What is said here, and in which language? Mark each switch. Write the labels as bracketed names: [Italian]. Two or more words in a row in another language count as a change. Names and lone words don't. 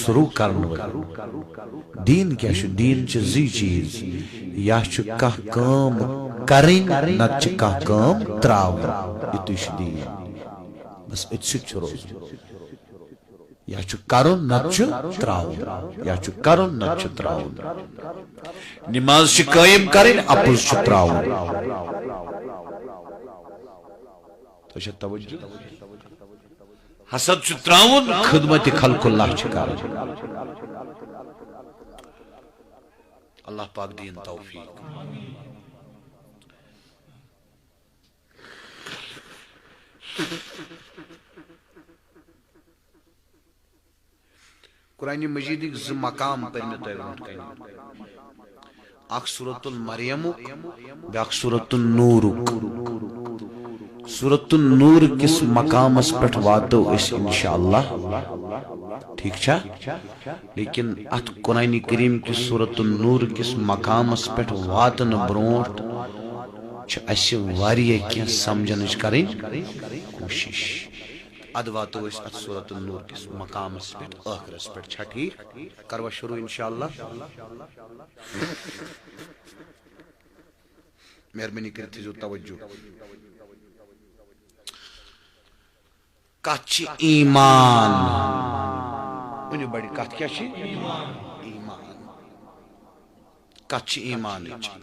[Kashmiri] سلوٗک کرن وٲلۍ دیٖن کیٛاہ چھُ دیٖن چھِ زٕے چیٖز یا چھُ کانٛہہ کٲم کرٕنۍ نتہٕ چھِ کانٛہہ کٲم ترٛاوٕنۍ یِتُے چھُ دیٖن بس أتھۍ سۭتۍ چھُ روزُن یا چھُ کرُن نتہٕ چھُ ترٛاوُن یا چھُ کرُن نتہٕ چھُ ترٛاوُن نماز چھِ قٲیِم کرٕنۍ اپُز چھُ ترٛاوُن تۄہہِ چھا توجہ حسد چھُ ترٛاوُن خدمت خلق اللہ چھِ کرٕنۍ اللہ پاک دین توفیق قرآن مجید زٕ مقام پر مےٚ تۄہہِ برونٛٹھ کنہِ اکھ سورۃ المریمُک بیاکھ سورۃ النوٗرُک سورۃ النور کس مقامس پٮ۪ٹھ واتو أسۍ انشاءاللہ ٹھیک چھا لیکن اتھ قرآن کریم کس سورۃ النور کس مقامس پٮ۪ٹھ واتنہٕ برونٛٹھ چھِ اسہِ واریاہ کینٛہہ سمجھنٕچ کرٕنۍ کوٗشش اد واتو أسۍ اتھ سورۃ النور کس مقامس پٮ۪ٹھ ٲخرس پٮ۪ٹھ چھا ٹھیک کروا شروع انشاءاللہ مہربٲنی کٔرِتھ تھٲیزیو توجہ کتھ چھِ ایمان ؤنِو بڑِ کتھ کیٛاہ چھِ ایمان کتھ چھِ ایمانٕچ